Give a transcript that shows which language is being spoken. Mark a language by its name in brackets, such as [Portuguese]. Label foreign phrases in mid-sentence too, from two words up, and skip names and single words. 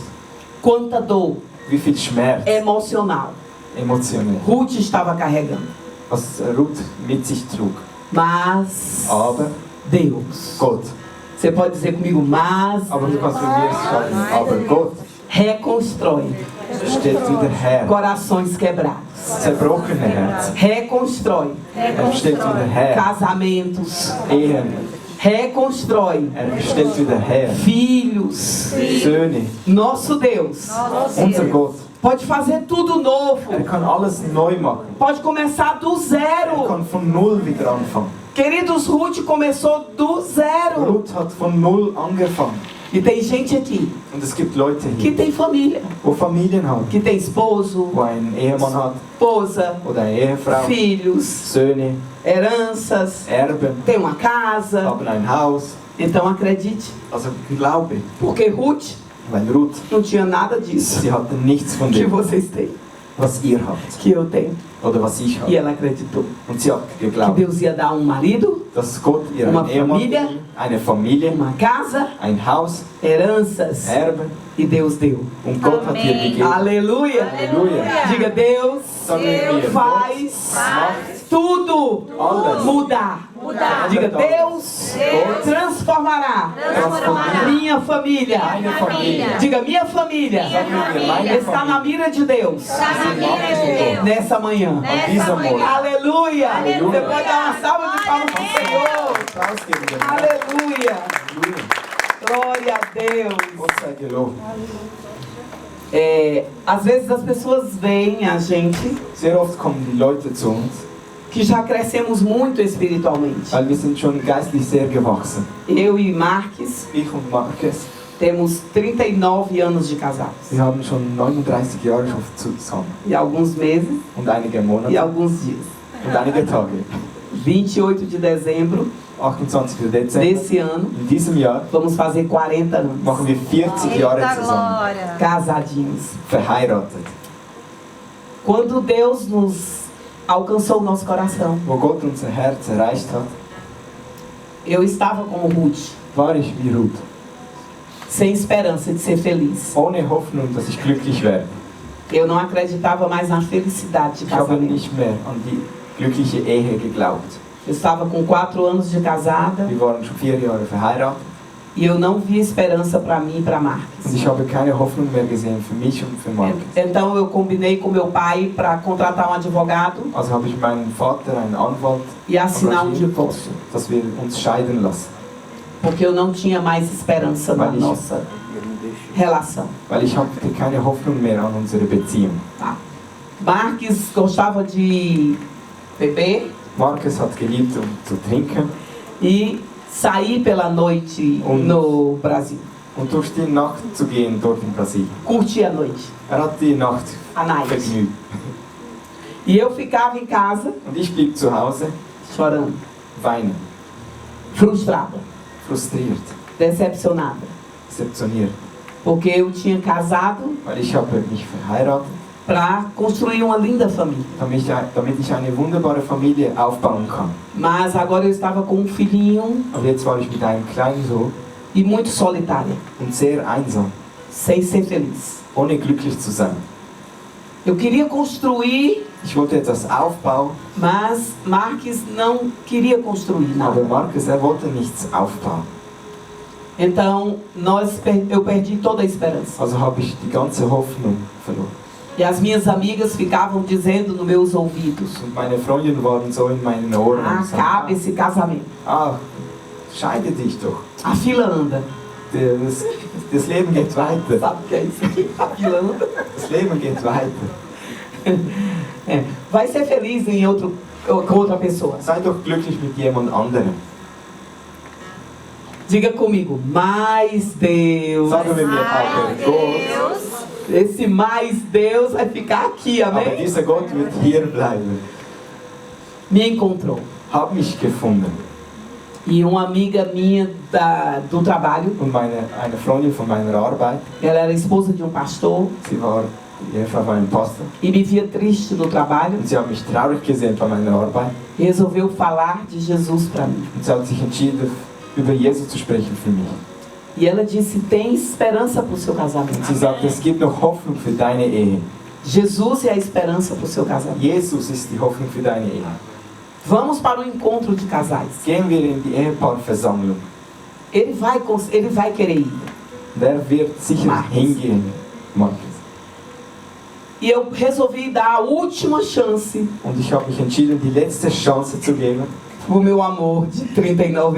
[Portuguese] Quanta dor [German] Wie viel Schmerz. [Portuguese] emocional [German] Emotionell. [Portuguese] Ruth estava carregando. [German] Was Ruth mit sich trug. [Portuguese] Mas [German] Aber [Portuguese] Deus. [German] Gott. [Portuguese] Você pode dizer comigo, mas [German] Aber du kannst mit mir sagen, aber Gott. [Portuguese] reconstrói [German] stellt wieder her. [Portuguese] corações quebrados, [German] Zerbrochene Herzen. [Portuguese] reconstrói [German] Stellt wieder her. [Portuguese] casamentos, [German] Ehen. [Portuguese] reconstrói [German] Stellt wieder her. [Portuguese] filhos. [German] Söhne. [Portuguese] Nosso Deus [German] Unser Gott. [Portuguese] pode fazer tudo novo, [German] Kann alles neu machen. [Portuguese] pode começar do zero. [German] Kann von Null wieder anfangen. [Portuguese] Queridos, Ruth começou do zero. [German] Ruth hat von Null angefangen. [Portuguese] E tem gente aqui [German] Und es gibt Leute [Portuguese] que [German] hier, [Portuguese] tem família, [German] wo Familien haben, [Portuguese] que tem esposo, [German] wo ein Ehemann hat [Portuguese] esposa, [German] oder eine Ehefrau, [Portuguese] filhos, [German] Söhne, [Portuguese] heranças, [German] Erben, [Portuguese] tem uma casa. [German] haben ein Haus. [Portuguese] Então acredite, [German] Also glaube, [Portuguese] porque Ruth [German] weil Ruth, [Portuguese] não tinha nada disso [German] sie hatte nichts von [Portuguese] que [German] dem, [Portuguese] vocês têm, [German] was ihr habt [Portuguese] que eu tenho. [German] oder was ich [Portuguese] E [German] habe. [Portuguese] ela acreditou [German] Und sie hat [Portuguese] que [German] geglaubt, [Portuguese] Deus ia dar um marido, [German] dass Gott ihr [Portuguese] Uma [German] einen Ehemann, [Portuguese] família. [German] eine Familie, [Portuguese] uma casa, [German] ein Haus, [Portuguese] heranças, [German] Erben [Portuguese] e Deus deu. [German] und Gott hat ihr [Portuguese] Amen. [German] gegeben. [Portuguese] Aleluia! [German] Halleluja. [Portuguese] Diga, Deus [German] Sagen wir, Gott [Portuguese] faz [German] macht [Portuguese] tudo [German] alles. [Portuguese] mudar. Mudar. Diga, Deus transformará minha família. [German] Meine Familie. [Portuguese] Diga, minha família está na mira de Deus nessa manhã. [German] An diesem Morgen. [Portuguese] Aleluia! Aleluia. Você pode dar uma salva de palmas para o Senhor. [German] Applaus geben wir. [Portuguese] Aleluia! [German] Halleluja. [Portuguese] Glória a Deus. [German] Gott sei gelobt. [Portuguese] Às vezes as pessoas veem a gente [German] Sehr oft kommen die Leute zu uns, [Portuguese] que já crescemos muito espiritualmente. [German] weil wir sind schon geistlich sehr gewachsen. [Portuguese] Eu e Marques [German] Ich und Marcus, [Portuguese] temos 39 anos de casados. [German] wir haben schon 39 Jahre schon zusammen [Portuguese] E alguns meses [German] und einige [Portuguese] e [German] Monate [Portuguese] alguns dias. [German] und einige Tage. [Portuguese] 28 de dezembro [German] 28. Dezember [Portuguese] desse ano, [German] in diesem Jahr [Portuguese] vamos fazer 40 anos. [German] machen wir 40 Jahre [Portuguese] Eita [German] zusammen, [Portuguese] glória. Casadinhos. [German] verheiratet. [Portuguese] Quando Deus nos alcançou o nosso coração, [German] Wo Gott unser Herz erreicht hat, [Portuguese] eu estava como Ruth, [German] war ich wie Ruth, [Portuguese] sem esperança de ser feliz. [German] ohne Hoffnung, dass ich glücklich werde. [Portuguese] Eu não acreditava mais na felicidade de [German] Ich habe [Portuguese] casamento. [German] nicht mehr an die glückliche Ehe geglaubt. [Portuguese] Eu estava com 4 anos de casada [German] Wir waren schon 4 Jahre verheiratet [Portuguese] e eu não via esperança para mim e para [German] und [Portuguese] Marques. [German] ich habe keine Hoffnung mehr gesehen für mich und für Marcus. [Portuguese] Então eu combinei com meu pai para contratar um advogado [German] Also habe ich meinen Vater, einen Anwalt, [Portuguese] e assinar um divórcio, [German] dass wir uns scheiden lassen. [Portuguese] porque eu não tinha mais esperança na [German] Weil ich- [Portuguese] nossa relação. [German] Weil ich hatte keine Hoffnung mehr an unsere Beziehung. [Portuguese] Tá? Marques gostava de beber [German] Marcus hat geliebt, zu trinken [Portuguese] e sair pela noite [German] Und- [Portuguese] no Brasil. [German] und durch die Nacht zu gehen dort in Brasilien. [Portuguese] Curtir a noite, [German] Hat die Nacht [English] a night. [German] vergnügt. [Portuguese] E eu ficava em casa [German] Und ich blieb zu Hause, [Portuguese] chorando, [German] weinen, [Portuguese] frustrada, [German] frustriert, [Portuguese] decepcionada. [German] deceptioniert. [Portuguese] Porque eu tinha casado [German] Weil ich habe mich verheiratet, [Portuguese] para construir uma linda família. [German] damit ich eine wunderbare Familie aufbauen kann. [Portuguese] Mas agora eu estava com um filhinho [German] Und jetzt war ich mit einem kleinen Sohn [Portuguese] e muito solitária, [German] und sehr einsam, [Portuguese] sem ser feliz. [German] ohne glücklich zu sein. [Portuguese] Eu queria construir, [German] Ich wollte etwas aufbauen, [Portuguese] mas Marques não queria construir [German] aber [Portuguese] nada. [German] Marcus, wollte nichts aufbauen. [Portuguese] Então eu perdi toda a esperança. [German] Also habe ich die ganze Hoffnung verloren. [Portuguese] E as minhas amigas ficavam dizendo nos meus ouvidos: [German] Und meine Freundinnen waren so in meinen Ohren und [Portuguese] acabe [German] sagten, [Portuguese] esse casamento. [German] scheide dich doch. [Portuguese] A fila anda. [German] Das Leben geht weiter. [Portuguese] Sabe o que é isso aqui? A fila anda. [German] Das Leben geht weiter. [Portuguese] É. Vai ser feliz com outra pessoa. [German] Sei doch glücklich mit jemand anderem. [Portuguese] Diga comigo, mais Deus. [German] Sagen wir mir, [Portuguese] Ai, [German] aber Gott, [Portuguese] Deus. Esse mais Deus vai ficar aqui, [German] aber [Portuguese] amém? [German] dieser Gott wird hier bleiben. [Portuguese] Me encontrou. [German] Hab mich gefunden. [Portuguese] E uma amiga minha do trabalho, [German] Und eine Freundin von meiner Arbeit, [Portuguese] ela era esposa de um pastor [German] sie war die Ehefrau von einem Pastor, [Portuguese] e me via triste no trabalho, [German] und sie hat mich traurig gesehen bei meiner Arbeit. [Portuguese] resolveu falar de Jesus para mim. [German] Und sie hat sich entschieden, über Jesus zu sprechen für mich. [Portuguese] E ela disse: tem esperança para o seu [German] Und [Portuguese] casamento. [German] sie sagt, es gibt noch Hoffnung für deine Ehe. [Portuguese] Jesus é a esperança para o seu casamento. [German] Jesus ist die Hoffnung für deine Ehe. [Portuguese] Vamos para o encontro de casais. [German] Gehen wir in die Ehepaarversammlung. [Portuguese] Ele vai querer ir. [German] Der wird sicher [Portuguese] Marcus. [German] hingehen. Markus. [Portuguese] E eu resolvi dar a última chance [German] Und ich habe mich entschieden, die letzte Chance zu geben [Portuguese] pro meu amor de 39